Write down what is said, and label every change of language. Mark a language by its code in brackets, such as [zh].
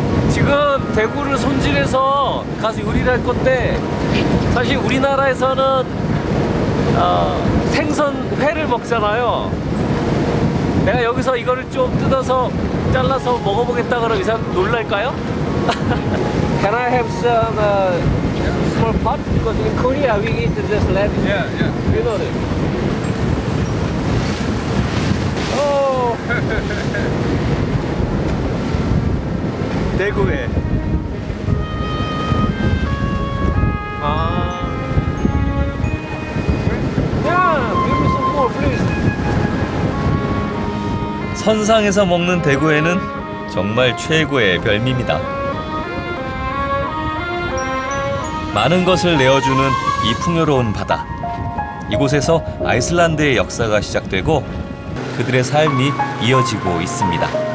[ko] 지금 대구를 손질해서 가서 요리를 할 건데 사실 우리나라에서는 생선회를 먹잖아요. 내가 여기서 이거를 좀 뜯어서 잘라서 먹어보겠다 그러면 이 사람 놀랄까요? [en] Can I have some small pot? Because in Korea we eat just lamb. Yeah. You know it. Oh. [ko] 대구회. 아. [en] Yeah, give me some more, please. [ko] 선상에서 먹는 대구회는 정말 최고의 별미입니다. 많은 것을 내어주는 이 풍요로운 바다. 이곳에서 아이슬란드의 역사가 시작되고 그들의 삶이 이어지고 있습니다.